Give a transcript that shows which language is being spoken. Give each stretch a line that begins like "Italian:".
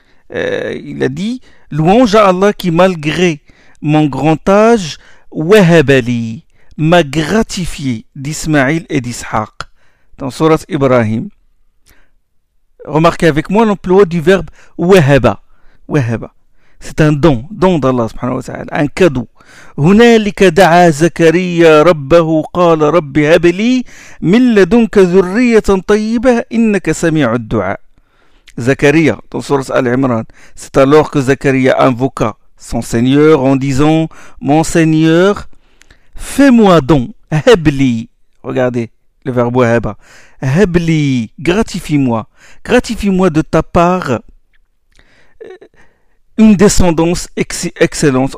French: Il a dit louange à Allah qui malgré mon grand âge wahaba li, m'a gratifié d'Ismaïl et d'Ishaq dans sourate Ibrahim. Remarquez avec moi l'emploi du verbe wahaba. Wahaba, c'est un don d'Allah subhanahu wa ta'ala, un cadeau.
Arabic: هنالك دعا زكريا ربه قال رب هب لي من لدنك ذرية طيبة إنك سميع الدعاء.
French: زكريا dans sourate Al-Imran, c'est alors que Zakaria invoqua son Seigneur en disant mon Seigneur, fais-moi don, hebli, regardez le verbe heba, hebli, gratifie-moi de ta part une descendance excellente.